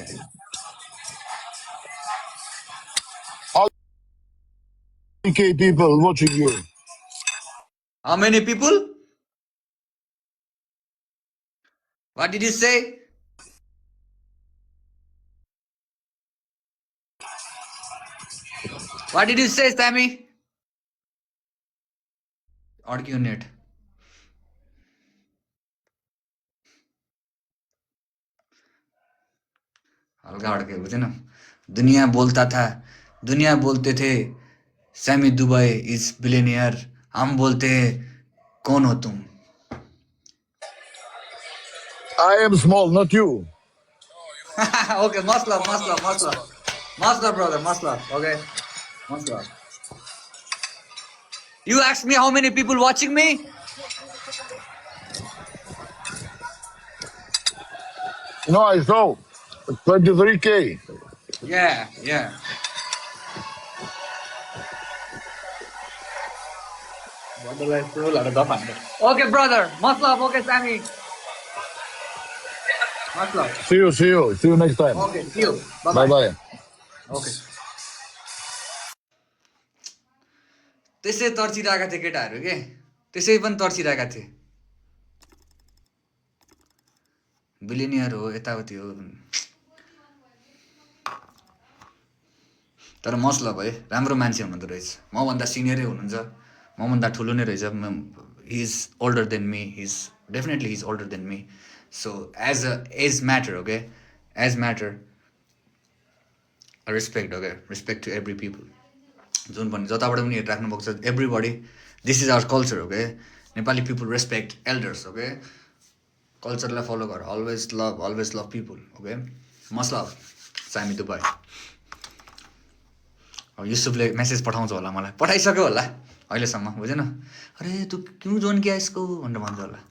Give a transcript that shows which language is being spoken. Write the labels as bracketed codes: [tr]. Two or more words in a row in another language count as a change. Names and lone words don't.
[en] PK people watching you. How many people? What did you say? What did you say, Sammy? [ne] अड्क्यो नेट हल्का अड्क्यो बुझेन [hi] दुनिया बोलते थे सैमी दुबई [en] is billionaire [hi] हम बोलते हैं कौन हो तुम [en] I am small, not you. Okay, masla brother, masla. Okay, masla. You asked me how many people watching me? No, I saw 23K. Yeah. Okay, brother. Masla. Okay, Sammy. Masla. See you next time. Okay, see you. Bye bye. Okay. [ne] त्यसै तर्सिरहेका थिए केटाहरू के त्यसै पनि तर्सिरहेका थिए बिलिनियर हो यताउति हो तर [hi] मतलब है [ne] राम्रो मान्छे हुनुहुँदो रहेछ मभन्दा सिनियरै हुनुहुन्छ मभन्दा ठुलो नै रहेछ [en] he is older than me definitely he is older than me so age a age matter okay age matter respect to every people [ne] जुन पनि जताबाट पनि हेरिराख्नु भएको छ [en] everybody this is our culture okay Nepali people respect elders okay [ne] कल्चरलाई फलो गर [en] always love people okay must love [ne] सामी दुबई अब युसुफले मेसेज पठाउँछ होला मलाई पठाइसक्यो होला अहिलेसम्म बुझेन अरे तँ [hi] क्यों जोइन किया इसको [ne] भनेर भन्छ होला